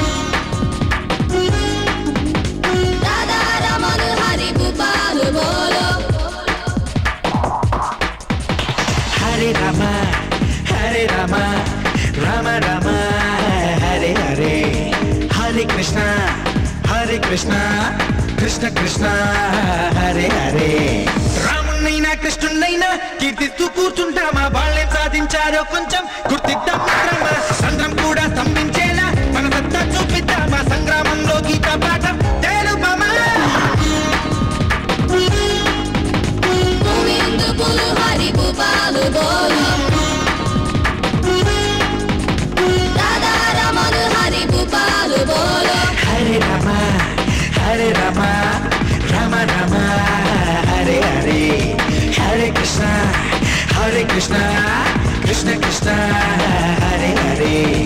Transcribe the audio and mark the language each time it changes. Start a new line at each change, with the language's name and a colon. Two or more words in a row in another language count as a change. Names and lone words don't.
Hindi: राधा रमण हरि भूपाल बोलो.
Sanskrit: హరే రామ హరే రామ రామ రామ హరే హరే హరే కృష్ణ కృష్ణ కృష్ణ హరే హరే
Telugu: రామున్నైనా కృష్ణున్నైనా కీర్తిస్తూ కూర్చుంటామా వాళ్ళేం సాధించారో కొంచెం గుర్తిద్దాం మిత్రమా సంద్రం కూడా స్తంభించేలా మన సత్తా చూపిద్దామా సంగ్రామంలో గీత పాఠం తెలుపమా
Hindi: गोविंदा बोलो हरि भूपाल बोलो. राधा रमण हरि भूपाल बोलो.
Sanskrit: హరే రామ రామ రామ హరే హరే హరే కృష్ణ కృష్ణ కృష్ణ హరే హరే